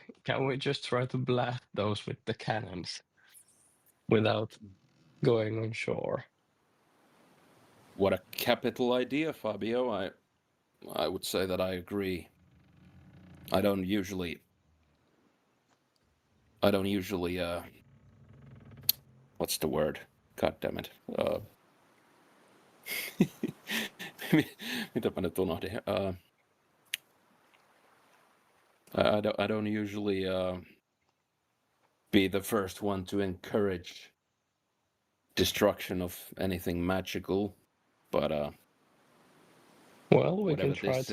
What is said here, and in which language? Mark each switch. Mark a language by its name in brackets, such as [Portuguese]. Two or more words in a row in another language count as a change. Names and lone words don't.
[English] Can we just try to blast those with the cannons without going on shore? What a capital idea, Fabio. I would say that I agree. I don't usually what's the word? God damn it. [Finnish] Mitäpä nyt unohdin? [English] I don't usually be the first one to encourage destruction of anything magical, but Well, we can whatever try this